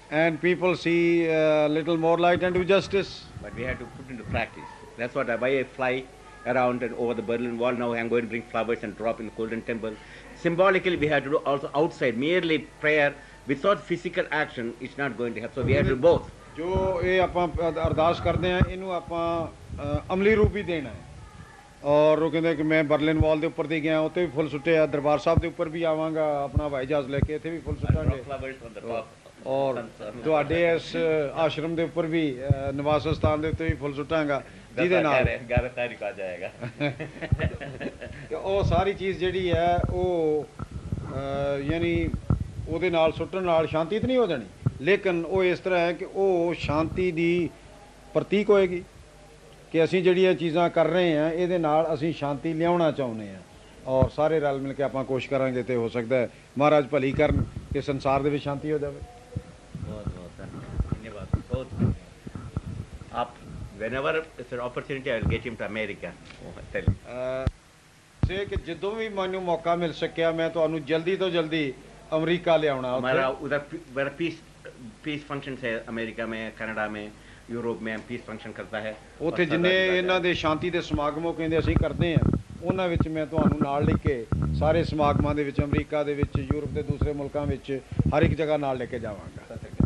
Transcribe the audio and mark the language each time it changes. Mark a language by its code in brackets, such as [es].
[en] and people see a little more light and do justice. But we have to put into practice. That's what why I fly around and over the Berlin Wall. Now I'm going to bring flowers and drop in the Golden Temple. Symbolically, we have to do also outside. Merely prayer without physical action is not going to help. So we have to do both. [pa] ਜੋ ਇਹ ਆਪਾਂ ਅਰਦਾਸ ਕਰਦੇ ਆ ਇਹਨੂੰ ਆਪਾਂ ਅਮਲੀ ਰੂਪ ਵੀ ਦੇਣਾ ਹੈ ਔਰ ਉਹ ਕਹਿੰਦੇ ਕਿ ਮੈਂ ਬਰਲਿਨ ਵਾਲ ਦੇ ਉੱਪਰ ਦੀ ਗਿਆ ਉੱਥੇ ਵੀ ਫੁੱਲ ਸੁੱਟੇ ਆ ਦਰਬਾਰ ਸਾਹਿਬ ਦੇ ਉੱਪਰ ਵੀ ਆਵਾਂਗਾ ਆਪਣਾ ਹਵਾਈ ਜਹਾਜ਼ ਲੈ ਕੇ ਇੱਥੇ ਵੀ ਫੁੱਲ ਸੁੱਟਾਂਗੇ [en] Flowers on the top. [pa] ਔਰ ਤੁਹਾਡੇ ਇਸ ਆਸ਼ਰਮ ਦੇ ਉੱਪਰ ਵੀ ਨਿਵਾਸ ਸਥਾਨ ਦੇ ਉੱਤੇ ਵੀ ਫੁੱਲ ਸੁੱਟਾਂਗਾ ਜਿਹਦੇ ਨਾਲ [hi] 11 तारीख आ जाएगा. [pa] ਕਿ ਉਹ ਸਾਰੀ ਚੀਜ਼ ਜਿਹੜੀ ਹੈ ਉਹ ਯਾਨੀ ਉਹਦੇ ਨਾਲ ਸੁੱਟਣ ਨਾਲ ਸ਼ਾਂਤੀ ਤਾਂ ਨਹੀਂ ਹੋ ਜਾਣੀ ਲੇਕਿਨ ਉਹ ਇਸ ਤਰ੍ਹਾਂ ਹੈ ਕਿ ਉਹ ਸ਼ਾਂਤੀ ਦੀ ਪ੍ਰਤੀਕ ਹੋਏਗੀ ਕਿ ਅਸੀਂ ਜਿਹੜੀਆਂ ਚੀਜ਼ਾਂ ਕਰ ਰਹੇ ਹਾਂ ਇਹਦੇ ਨਾਲ ਅਸੀਂ ਸ਼ਾਂਤੀ ਲਿਆਉਣਾ ਚਾਹੁੰਦੇ ਹਾਂ ਔਰ ਸਾਰੇ ਰਲ ਮਿਲ ਕੇ ਆਪਾਂ ਕੋਸ਼ਿਸ਼ ਕਰਾਂਗੇ ਤੇ ਹੋ ਸਕਦਾ ਹੈ ਮਹਾਰਾਜ ਭਲੀ ਕਰਨ ਕਿ ਸੰਸਾਰ ਦੇ ਵਿੱਚ ਸ਼ਾਂਤੀ ਹੋ ਜਾਵੇ [hi] बहुत बहुत धन्यवाद. बहुत आप [en] whenever it's an opportunity I will get him to America. Tell him. [pa] ਸੇ ਕਿ ਜਦੋਂ ਵੀ ਮੈਨੂੰ ਮੌਕਾ ਮਿਲ ਸਕਿਆ ਮੈਂ ਤੁਹਾਨੂੰ ਜਲਦੀ ਤੋਂ ਜਲਦੀ ਅਮਰੀਕਾ ਲਿਆਉਣਾ [hi] हमारा उधर बड़ा पीस फंक्शन है अमेरिका में कनाडा में यूरोप में पीस फंक्शन करता है [pa] ਉੱਥੇ ਜਿੰਨੇ ਇਹਨਾਂ ਦੇ ਸ਼ਾਂਤੀ ਦੇ ਸਮਾਗਮ ਉਹ ਕਹਿੰਦੇ ਅਸੀਂ ਕਰਦੇ ਹਾਂ ਉਹਨਾਂ ਵਿੱਚ ਮੈਂ ਤੁਹਾਨੂੰ ਨਾਲ ਲੈ ਕੇ ਸਾਰੇ ਸਮਾਗਮਾਂ ਦੇ ਵਿੱਚ ਅਮਰੀਕਾ ਦੇ ਵਿੱਚ ਯੂਰਪ ਦੇ ਦੂਸਰੇ ਮੁਲਕਾਂ ਵਿੱਚ ਹਰ ਇੱਕ ਜਗ੍ਹਾ ਨਾਲ ਲੈ ਕੇ ਜਾਵਾਂਗਾ